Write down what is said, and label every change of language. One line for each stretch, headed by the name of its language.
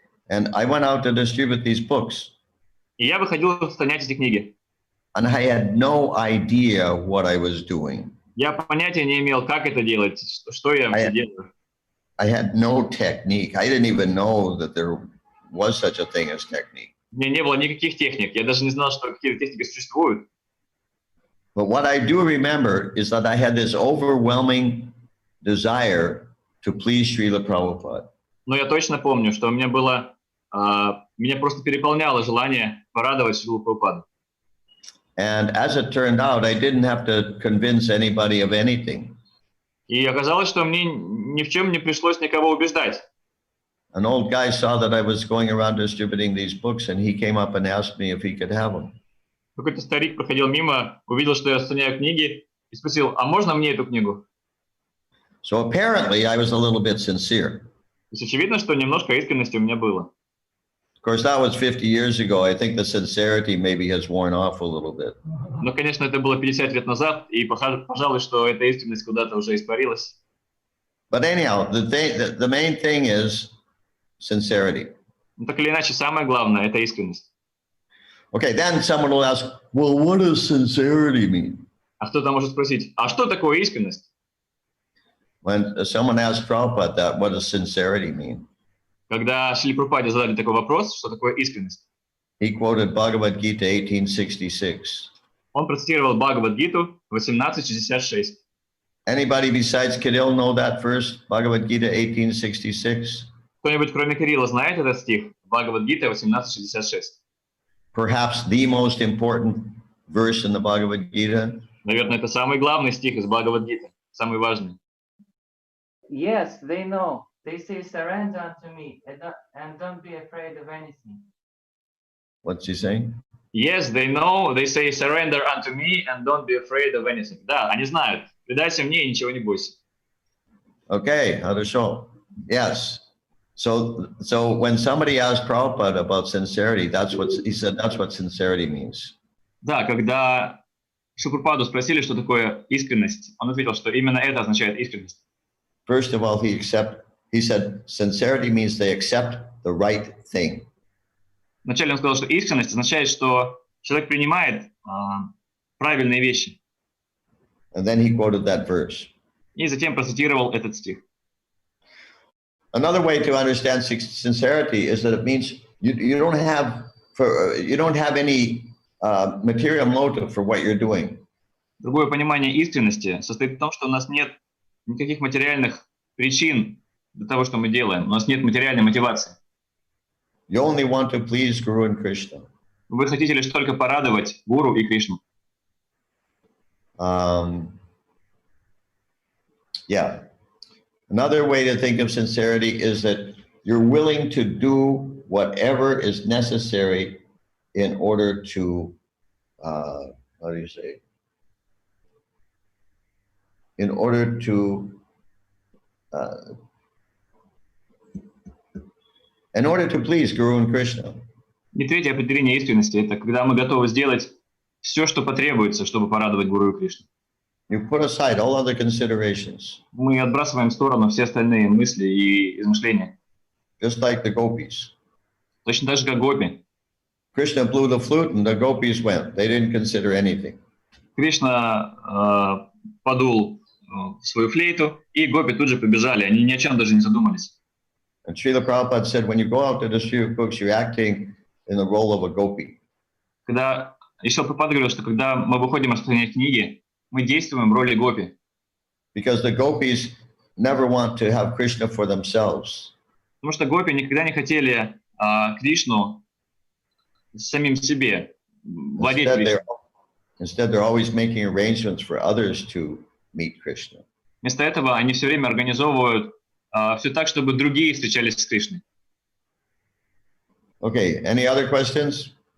English: And I went out to distribute these books.
Russian: И я выходил распространять эти книги.
English: And I had no idea what I was doing.
Russian: Я понятия не имел, как это делать, что я делаю.
English: I had no technique. I didn't even know that there was such a thing as technique.
Russian: У меня не было никаких техник. Я даже не знал, что какие-то техники существуют.
English: But what I do remember is that I had this overwhelming desire to please Srila Prabhupada.
Russian: Но я точно помню, что у меня было, меня просто переполняло желание порадовать Шрилу Прабхупаду.
English: And as it turned out, I didn't have to convince anybody of anything.
Russian: И оказалось, что мне ни в чем не пришлось никого убеждать.
English: An old guy saw that I was going around distributing these books, and he came up and asked me if he could have them.
Russian: Какой-то старик проходил мимо, увидел, что я распространяю книги, и спросил, а можно мне эту книгу?
English: So apparently I was a little bit sincere.
Russian: То есть очевидно, что немножко искренности у меня было.
English: Of course, that was 50 years ago. I think the sincerity maybe has worn off a little bit.
Russian: Но, конечно, это было 50 лет назад, и, пожалуй, что эта искренность куда-то уже испарилась.
English: But anyhow, the main thing is sincerity.
Russian: Но так или иначе, самое главное – это искренность.
English: Okay, then someone will ask, well, what does sincerity mean?
Russian: А кто-то может спросить, а что такое искренность?
English: When someone asked Prabhupada that, what does sincerity mean?
Russian: Когда Шриле Прабхупаде задали такой вопрос, что такое искренность,
English: He quoted Bhagavad Gita 1866.
Russian: он процитировал Бхагавад-гиту 1866.
English: Anybody besides Kirill know that verse, Bhagavad Gita 1866?
Russian: Кто-нибудь, кроме Кирилла, знает этот стих? Бхагавад-гита 1866.
English: Perhaps the most important verse in the Bhagavad Gita.
Russian: Наверное, это самый главный стих из Бхагавад-гиты, самый важный.
English: Yes, they know. They say, surrender unto me and don't be afraid of anything. What's he saying? Yes, they know. They say, surrender unto me and don't be afraid of anything.
Russian: Да, они знают. Предайся мне и ничего не бойся.
English: Okay, хорошо. Yes. So when somebody asked Prabhupada about sincerity, he said that's what sincerity means.
Russian: Да, когда Шрила спросили, что такое искренность, он ответил, что именно это означает искренность.
English: First of all, he said sincerity means they accept the right thing.
Russian: Вначале он сказал, что искренность означает, что человек принимает правильные вещи.
English: And then he quoted that verse.
Russian: И затем процитировал этот стих.
English: Another way to understand sincerity is that it means you don't have any material motive for what you're doing.
Russian: Другое понимание искренности состоит в том, что у нас нет никаких материальных причин для того, что мы делаем. У нас нет материальной мотивации.
English: You only want to please Guru and Krishna.
Russian: Вы хотите лишь только порадовать Гуру и Кришну.
English: Yeah. Another way to think of sincerity is that you're willing to do whatever is necessary in order to, how do you say? In order to please Guru and Krishna.
Russian: И третье определение искренности – это когда мы готовы сделать все, что потребуется, чтобы порадовать Гуру и Кришну.
English: You put aside all other considerations.
Russian: Мы отбрасываем в сторону все остальные мысли и измышления.
English: Just like the gopis.
Russian: Точно так же, как гопи.
English: Krishna blew the flute and the gopis went. They didn't consider anything.
Russian: Кришна подул свою флейту, и гопи тут же побежали. Они ни о чем даже не задумались.
English: And Srila Prabhupada said, when you go out to distribute books, you're acting in the role of a gopi.
Russian: Когда еще Прабхупада говорил, что когда мы выходим распространять книги, мы действуем в роли гопи.
English: Because the gopis never want to have Krishna for themselves.
Russian: Потому что гопи никогда не хотели Кришну самим себе, владеть Кришной.
English: Instead, they're always making arrangements for others to meet Krishna.
Russian: Вместо этого они все время организовывают все так, чтобы другие встречались с Кришной.
English: Okay, any other questions?